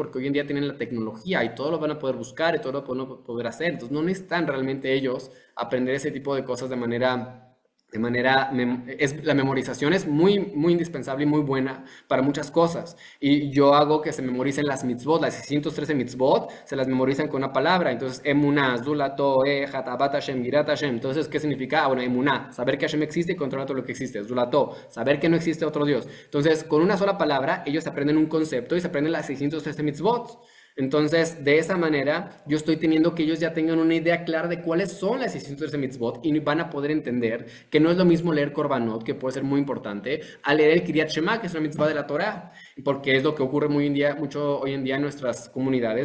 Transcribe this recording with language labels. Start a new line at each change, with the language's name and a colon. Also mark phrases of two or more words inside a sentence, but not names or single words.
Spanish: Porque hoy en día tienen la tecnología y todo lo van a poder buscar y todo lo van a poder hacer. Entonces no necesitan realmente ellos aprender ese tipo de cosas la memorización es muy, muy indispensable y muy buena para muchas cosas. Y yo hago que se memoricen las mitzvot, las 613 mitzvot, se las memorizan con una palabra. Entonces,
Hebrew: אמונה זולתו אהבת השם יראת השם.
Spanish: Entonces, ¿qué significa? Bueno, emuná, saber que Hashem existe y controla todo lo que existe. Zulato, saber que no existe otro Dios. Entonces, con una sola palabra, ellos aprenden un concepto y se aprenden las 613 mitzvot. Entonces, de esa manera, yo estoy teniendo que ellos ya tengan una idea clara de cuáles son las 613 mitzvot y van a poder entender que no es lo mismo leer Korbanot, que puede ser muy importante, a leer el Kriyat Shema, que es una mitzvah de la Torah, porque es lo que ocurre mucho hoy en día en nuestras comunidades.